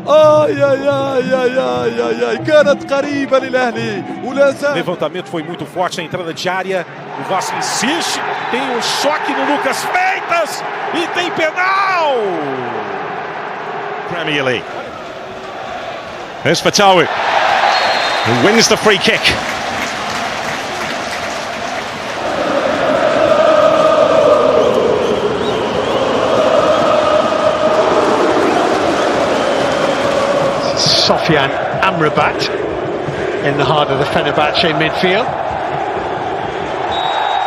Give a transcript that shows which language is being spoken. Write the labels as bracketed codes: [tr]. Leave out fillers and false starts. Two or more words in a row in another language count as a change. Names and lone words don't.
[ar] يا كانت قريبة للأهلي ولا زال. [pt] Levantamento foi muito forte na entrada de área. O Vasco insiste, tem um choque no Lucas Freitas e tem penal. [en] Premier League. There's Fatawi, who wins the free kick. Sofian Amrabat in the heart of the Fenerbahce midfield.